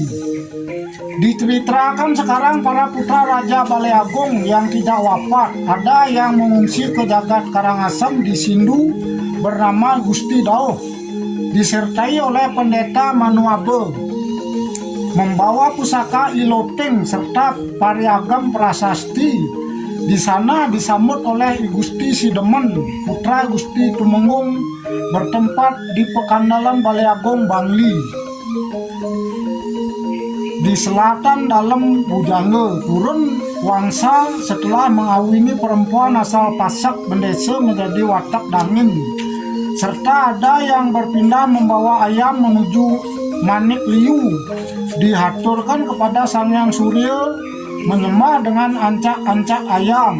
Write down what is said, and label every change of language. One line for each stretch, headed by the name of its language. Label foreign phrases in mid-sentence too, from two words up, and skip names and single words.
Indonesian: Diceritakan sekarang para putra Raja Balai Agung yang tidak wafat ada yang mengungsi ke Jagat Karangasem di Sindu bernama Gusti Dauh, disertai oleh pendeta Manuabe, membawa pusaka Iloteng serta pariagam prasasti. Di sana disambut oleh Gusti Sidemen, putra Gusti Tumenggung, bertempat di Pekandalan Balai Agung Bangli. Di selatan dalam Bujangge turun wangsa setelah mengawini perempuan asal Pasak Bendesa menjadi watak dangin, serta ada yang berpindah membawa ayam menuju Manik Liu, dihaturkan kepada Sang Hyang Surya menyembah dengan ancak-ancak ayam.